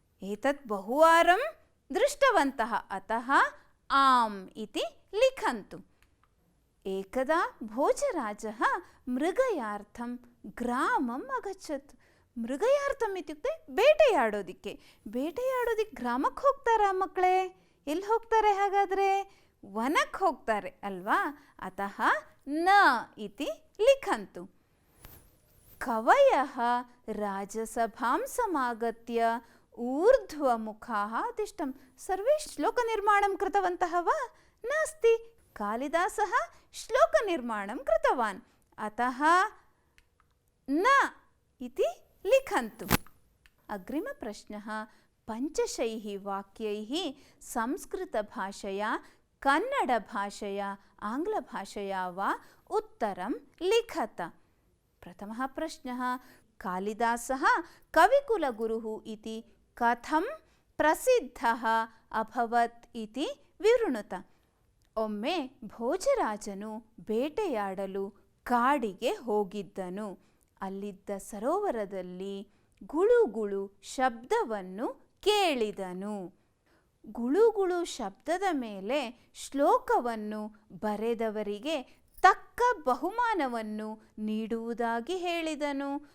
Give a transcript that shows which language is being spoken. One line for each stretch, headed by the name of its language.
Sanskrit: एतत् बहुवारं दृष्टवन्तः, अतः आम् इति लिखन्तु. एकदा भोजराजः मृगयार्थं ग्रामम् अगच्छत्. मृगयार्थम् इत्युक्ते
Kannada: ಬೇಟೆಯಾಡೋದಿಕ್ಕೆ. ಬೇಟೆಯಾಡೋದಿಕ್ಕೆ ಗ್ರಾಮಕ್ಕೆ ಹೋಗ್ತಾರಾ ಮಕ್ಕಳೇ? ಎಲ್ಲಿ ಹೋಗ್ತಾರೆ ಹಾಗಾದರೆ? ವನಕ್ಕೆ ಹೋಗ್ತಾರೆ ಅಲ್ವಾ?
Sanskrit: ಅತಃ ನ ಇತಿ ಲಿಖಂತು. ಕವಯಃ ರಾಜಸಭಾಂ ಸಮಾಗತ್ಯ ಊರ್ಧ್ವಮುಖಾಃ ತಿಷ್ಠಂ. ಸರ್ವೇ ಶ್ಲೋಕನಿರ್ಮಾಣಂ ಕೃತವಂತಃ ವಾ? ನಾಸ್ತಿ. ಕಾಳಿದಾಸಃ ಶ್ಲೋಕನಿರ್ಮಾಣಂ ಕೃತವಾನ್. ಅತಃ ನ इति लिखन्तु. अग्रिमप्रश्नः. पञ्चशैः वाक्यैः संस्कृतभाषया कन्नडभाषया आङ्ग्लभाषया वा उत्तरं लिखत। प्रथमः प्रश्नः, कालिदासः कविकुलगुरुः इति कथं प्रसिद्धः अभवत् इति विवृणुत।
Kannada: ಒಮ್ಮೆ ಭೋಜರಾಜನು ಬೇಟೆಯಾಡಲು ಕಾಡಿಗೆ ಹೋಗಿದ್ದನು. ಅಲ್ಲಿದ್ದ ಸರೋವರದಲ್ಲಿ ಗುಳುಗುಳು ಶಬ್ದವನ್ನು ಕೇಳಿದನು. ಗುಳುಗುಳು ಶಬ್ದದ ಮೇಲೆ ಶ್ಲೋಕವನ್ನು ಬರೆದವರಿಗೆ ತಕ್ಕ ಬಹುಮಾನವನ್ನು ನೀಡುವುದಾಗಿ ಹೇಳಿದನು.